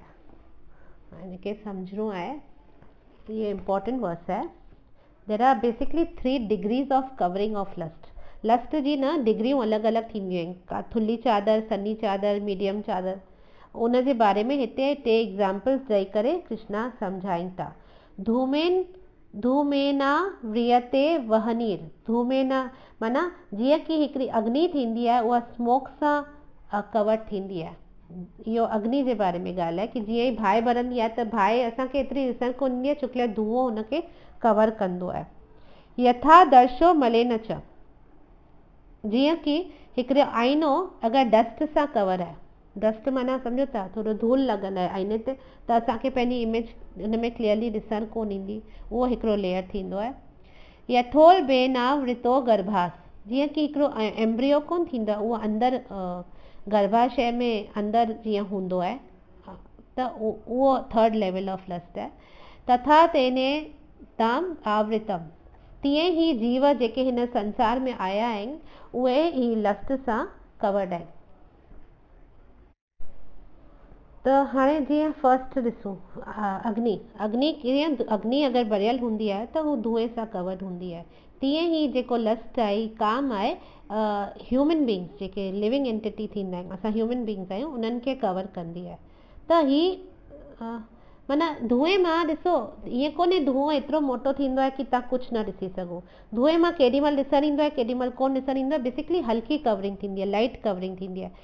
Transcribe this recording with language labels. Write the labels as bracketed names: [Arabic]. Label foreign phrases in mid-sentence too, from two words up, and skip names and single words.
[Hindi] इनके समझणो है, ये [English] important verse [Hindi] है। [English] There are basically 3 degrees of covering of lust. [Sindhi] लस्ट जी न डिग्रियूं अलॻि अलॻि थींदियूं आहिनि, का थुल्ही चादर, सन्ही चादर, मीडियम चादर। उन जे बारे में हिते 2 एग्जाम्पल्स ॾेई करे कृष्णा सम्झाइनि था। [Sanskrit] धूमेना व्रियते वह्निर्, [Sindhi] धूमेना माना जीअं कि हिकिड़ी अग्नि थींदी आहे उहा स्मोक सां कवर थींदी आहे। इहो अग्नि जे बारे में ॻाल्हि आहे कि जीअं ई बाहि ॿरंदी आहे त बाहि असांखे एतिरी ॾिसण कोन ईंदी आहे, छोकी धुओं हुनखे कवर कंदो आहे। [Sanskrit] यथा दर्शो मलेन च, [Sindhi] जीअं कि हिकिड़ो आईनो अगरि डस्ट सां कवर आहे, डस्ट माना सम्झो था थोरो धूल लॻल आहे आईने ते, त असांखे पंहिंजी इमेज हुन में क्लियरली ॾिसण कोन ईंदी, उहो हिकिड़ो लेयर थींदो आहे। [Sanskrit] यथोल बेना वृतो गर्भास, [Sindhi] जीअं कि हिकिड़ो एम्ब्रियो कोन थींदो आहे, उहो अंदरि गर्भाशय में अंदरि जीअं हूंदो आहे, त उहो 3rd [English] level of lust [Sindhi] आहे। [Sanskrit] तथा तेने ताम आवृतम, [Sindhi] तीअं ई जीव जेके हिन संसार में आया आहिनि उहे ही लस्ट सां कवर्ड आहिनि। त हाणे जीअं फर्स्ट ॾिसूं अग्नि कीअं, अग्नि अगरि भरियल हूंदी आहे त हू धुएं सां कवर्ड हूंदी आहे। तीअं ई जेको लस्ट आहे, काम आहे, [English] human beings [Sindhi] जेके [English] living entity [Sindhi] थींदा आहिनि, असां [English] human beings [Sindhi] आहियूं, उन्हनि खे कवर कंदी आहे। त ही माना धुएं मां ॾिसो, ईअं कोन्हे धुओं एतिरो मोटो थींदो आहे कि तव्हां कुझु न ॾिसी सघो। धुएं मां केॾी महिल ॾिसणु ईंदो आहे, केॾी महिल कोन ॾिसणु ईंदो आहे, बेसिकली हल्की कवरिंग थींदी आहे, [English] light covering [Sindhi] थींदी आहे।